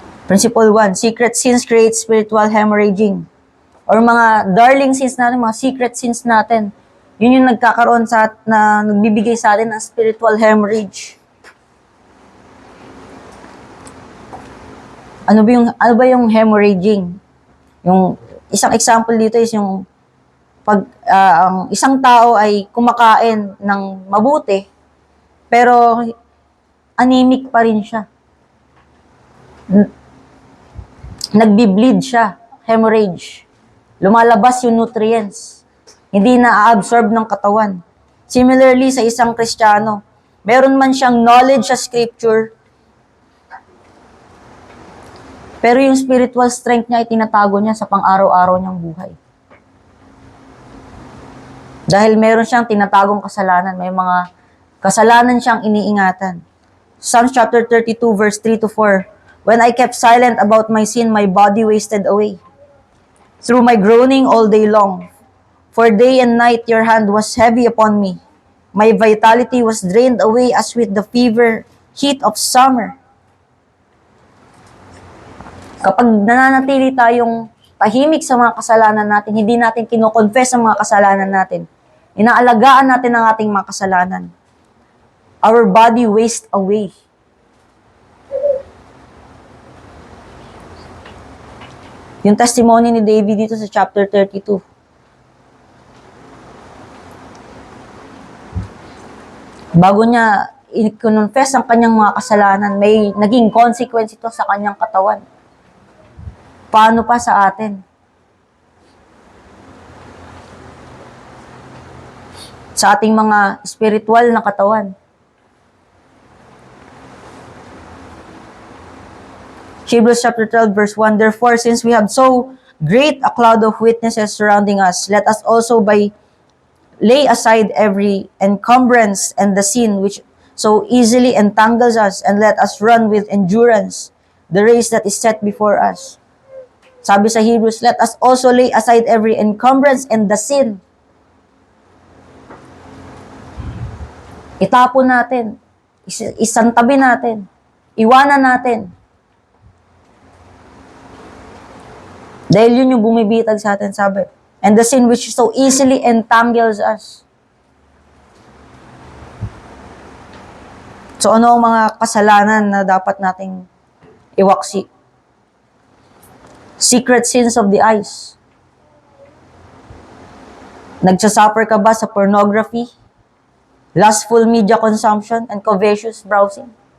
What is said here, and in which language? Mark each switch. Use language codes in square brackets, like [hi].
[en] Principle 1, secret sins create spiritual hemorrhaging. Or [tl] mga darling sins natin, mga secret sins natin, yun yung nagkakaroon na nagbibigay sa atin ng [en] spiritual hemorrhage. [tl] Ano ba yung hemorrhaging? Yung isang example dito is yung pag ang isang tao ay kumakain ng mabuti, pero anemic pa rin siya. Nagbi-bleed siya, hemorrhage. Lumalabas yung nutrients. Hindi na-absorb ng katawan. Similarly, sa isang Kristiyano, meron man siyang knowledge sa Scripture, pero yung spiritual strength niya ay tinatago niya sa pang-araw-araw niyang buhay. Dahil meron siyang tinatagong kasalanan, may mga kasalanan siyang iniingatan. [en] Psalms chapter 32 verse 3-4, when I kept silent about my sin, my body wasted away through my groaning all day long. For day and night your hand was heavy upon me. My vitality was drained away as with the fever heat of summer. [tl] Kapag nananatili tayong tahimik sa mga kasalanan natin, hindi natin kino-confess ang mga kasalanan natin, inaalagaan natin ang ating mga kasalanan, [en] our body wastes away. [tl] Yung testimony ni David dito sa chapter 32. Bago niya i-confess ang kanyang mga kasalanan, may naging consequence ito sa kanyang katawan. Paano pa sa atin? Sa ating mga spiritual na katawan. [en] Hebrews chapter 12 verse 1, therefore, since we have so great a cloud of witnesses surrounding us, let us also lay aside every encumbrance and the sin which so easily entangles us, and let us run with endurance the race that is set before us. [tl] Sabi sa [en] Hebrews, let us also lay aside every encumbrance and the sin. [tl] Itapon natin. Isantabi natin. Iwanan natin. Dahil yun yung bumibitag sa atin, sabi. [en] And the sin which so easily entangles us. [tl] So ano ang mga kasalanan na dapat nating iwaksi? [en] Secret sins of the eyes. [tl] Nagsasuffer ka ba sa [en] pornography, lustful media consumption, and covetous browsing?